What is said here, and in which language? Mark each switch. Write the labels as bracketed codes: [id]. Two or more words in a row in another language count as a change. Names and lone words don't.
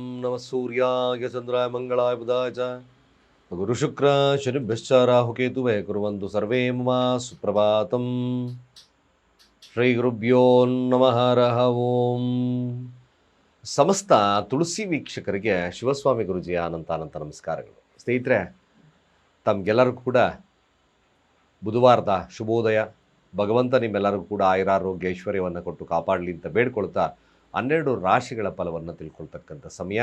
[sa] नमः सूर्याय चन्द्राय मङ्गलाय बुधाय च गुरुशुक्र शनिभ्यश्च राहुकेतुवे कुर्वन्तु सर्वे मम सुप्रभातम् ಶ್ರೀಗುರುಭ್ಯೋ ನಮಃ ಹರಃ ಓಂ. [kn] ಸಮಸ್ತ ತುಳಸಿ ವೀಕ್ಷಕರಿಗೆ ಶಿವಸ್ವಾಮಿ ಗುರುಜಿಯ ಅನಂತ ನಮಸ್ಕಾರಗಳು. ಸ್ನೇಹಿತರೆ, ತಮಗೆಲ್ಲರಿಗೂ ಕೂಡ ಬುಧವಾರದ ಶುಭೋದಯ. ಭಗವಂತ ನಿಮ್ಮೆಲ್ಲರಿಗೂ ಕೂಡ ಆಯುರಾರೋಗ್ಯ ಐಶ್ವರ್ಯವನ್ನು ಕೊಟ್ಟು ಕಾಪಾಡಲಿ ಅಂತ ಬೇಡ್ಕೊಳ್ತಾ 12 ರಾಶಿಗಳ ಫಲವನ್ನು ತಿಳ್ಕೊಳ್ತಕ್ಕಂಥ ಸಮಯ.